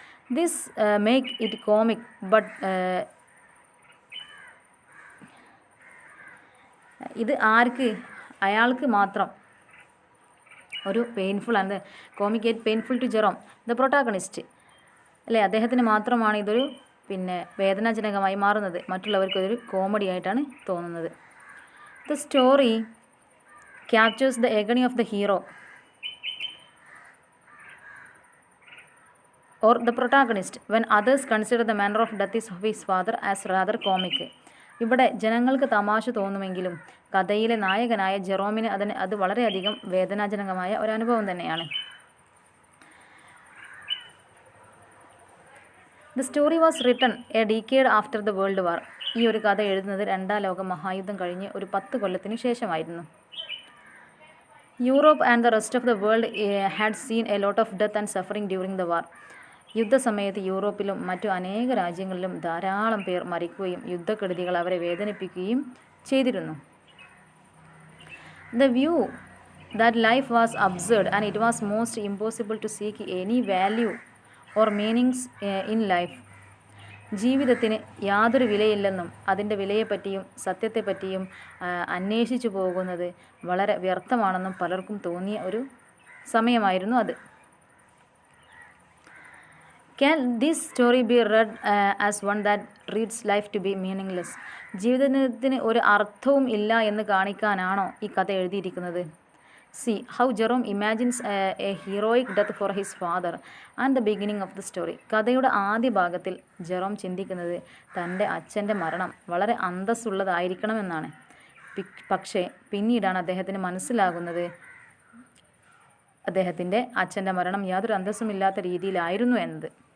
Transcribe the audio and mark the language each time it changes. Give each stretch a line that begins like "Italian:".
English: this make it comic but
Malayalam: ഇത് അയാൾക്ക് മാത്രം ഒരു പെയിൻഫുൾ ആണ്.
English: Comic get painful to Jerome the protagonist, അല്ലേ?
Malayalam: അദ്ദേഹത്തിന് മാത്രമാണ് ഇതൊരു വേദനാജനകമായി മാറുന്നത്, മറ്റുള്ളവർക്ക് ഇതൊരു കോമഡി ആയിട്ടാണ് തോന്നുന്നത്.
English: The story captures the agony of the hero or the protagonist when others consider the manner of death of his father as rather comic.
Malayalam: ഇവിടെ ജനങ്ങൾക്ക് തമാശ തോന്നുമെങ്കിലും കഥയിലെ നായകനായ ജെറോമിന് അത് വളരെയധികം വേദനാജനകമായ ഒരു അനുഭവം തന്നെയാണ്.
English: The story was written a decade after the world war.
Malayalam: ഈ ഒരു കഥ എഴുതുന്നത് രണ്ടാം ലോക മഹായുദ്ധം കഴിഞ്ഞ് ഒരു 10 കൊല്ലത്തിന് ശേഷമായിരുന്നു.
English: Europe and the rest of the world had seen a lot of death and suffering during the war.
Malayalam: യുദ്ധസമയത്ത് യൂറോപ്പിലും മറ്റു അനേക രാജ്യങ്ങളിലും ധാരാളം പേർ മരിക്കുകയും യുദ്ധക്കെടുതികൾ അവരെ വേദനിപ്പിക്കുകയും ചെയ്തിരുന്നു.
English: The view that life was absurd and it was most impossible to seek any value or meanings in life.
Malayalam: ജീവിതത്തിന് യാതൊരു വിലയില്ലെന്നും അതിൻ്റെ വിലയെപ്പറ്റിയും സത്യത്തെപ്പറ്റിയും അന്വേഷിച്ചു പോകുന്നത് വളരെ വ്യർത്ഥമാണെന്നും പലർക്കും തോന്നിയ ഒരു സമയമായിരുന്നു അത്.
English: Can this story be read as one that reads life to be meaningless?
Malayalam: ജീവിതത്തിന് ഒരു അർത്ഥവും ഇല്ല എന്ന് കാണിക്കാനാണോ ഈ കഥ എഴുതിയിരിക്കുന്നത്?
English: See how Jerome imagines a heroic death for his father and the beginning of the story.
Malayalam: കഥയുടെ ആദ്യ ഭാഗത്തിൽ ജെറോം ചിന്തിക്കുന്നത് തൻ്റെ അച്ഛൻ്റെ മരണം വളരെ അന്തസ്സുള്ളതായിരിക്കണമെന്നാണ്. പക്ഷേ പിന്നീടാണ് അദ്ദേഹത്തിന് മനസ്സിലാകുന്നത് അദ്ദേഹത്തിൻ്റെ അച്ഛൻ്റെ മരണം യാതൊരു അന്തസ്സുമില്ലാത്ത രീതിയിലായിരുന്നു എന്നത്.